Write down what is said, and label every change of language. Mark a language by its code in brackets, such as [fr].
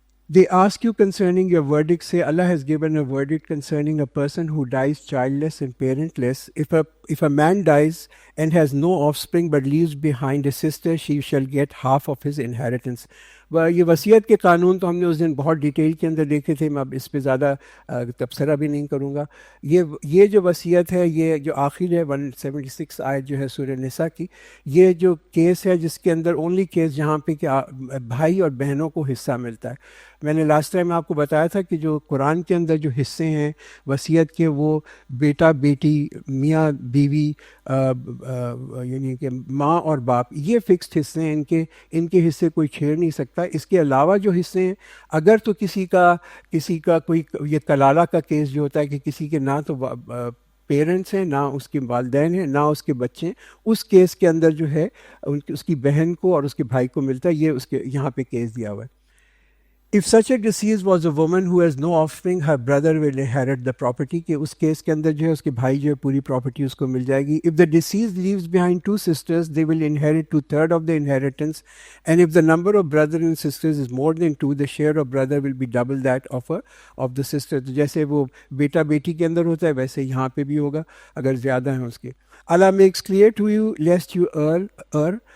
[en] They ask you concerning your verdict. Say, Allah has given a verdict concerning a person who dies childless and parentless. If a man dies and has no offspring but leaves behind a sister, she shall get half of his inheritance. [ur] یہ وصیت کے قانون تو ہم نے اس دن بہت detail کے اندر دیکھے تھے، میں اب اس پہ زیادہ تبصرہ بھی نہیں کروں گا. یہ جو وصیت ہے، یہ جو آخر ہے 176 آیت جو ہے سورہ نساء کی، یہ جو کیس ہے جس کے اندر اونلی کیس جہاں پہ کہ بھائی اور بہنوں کو حصہ ملتا ہے. میں نے لاسٹ ٹائم آپ کو بتایا تھا کہ جو قرآن کے اندر جو حصے ہیں وصیت کے، وہ بیٹا بیٹی، میاں بیوی، یعنی کہ ماں اور باپ، یہ فکسڈ حصے ہیں. ان کے حصے کوئی چھیڑ نہیں سکتا. اس کے علاوہ جو حصے ہیں، اگر تو کسی کا کوئی یہ کلالہ کا کیس جو ہوتا ہے کہ کسی کے نہ تو پیرنٹس ہیں، نہ اس کے والدین ہیں، نہ اس کے بچے ہیں، اس کیس کے اندر جو ہے اس کی بہن کو اور اس کے بھائی کو ملتا ہے. یہ اس کے یہاں پہ کیس دیا ہوا ہے. [en] If such a deceased was a woman who has no offspring, her brother will inherit the property. [ur] کہ اس کیس کے اندر جو ہے اس کے بھائی جو ہے پوری پراپرٹی اس کو مل جائے گی. [en] If the deceased leaves behind two sisters, they will inherit 2/3 of the inheritance. And if the number of brothers and sisters is more than 2, the share of brother will be double that of the sister. [ur] تو جیسے وہ بیٹا بیٹی کے اندر ہوتا ہے ویسے یہاں پہ بھی ہوگا اگر زیادہ ہیں اس کے. [en] Allah makes clear to you lest you err.